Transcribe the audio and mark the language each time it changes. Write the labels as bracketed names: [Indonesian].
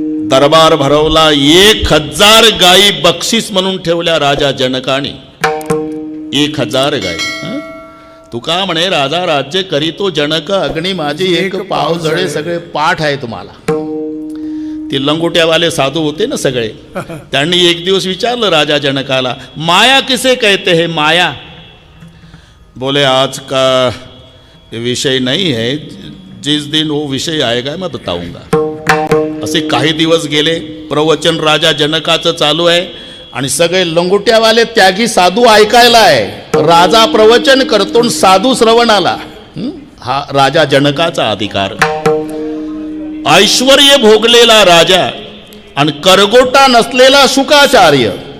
[Marathi] दरबार भरवला. 1000 गायी बक्षीस म्हणून ठेवल्या राजा जनकाने. 1000 गायी. तुका म्हणे, राजा राज्य करीतो जनक, अग्नी माझी एक पाव जळे. सगळे पाठ आहे तुम्हाला. ते लंगोट्यावाले साधू होते ना सगळे, त्यांनी एक दिवस विचारलं राजा जनकाला, [Hindi] माया किसे कहते हैं माया? बोले आज का विषय नहीं है, जिस दिन वो विषय आएगा मैं बताऊंगा. [Marathi] असे काही दिवस गेले. प्रवचन राजा जनकाचं चालू आहे आणि सगळे लंगोट्यावाले त्यागी साधू ऐकायला आहे. राजा प्रवचन करतो, साधू श्रवणाला. हा राजा जनकाचा अधिकार. ऐश्वर्य भोगलेला राजा आणि करगोटा नसलेला शुकाचार्य.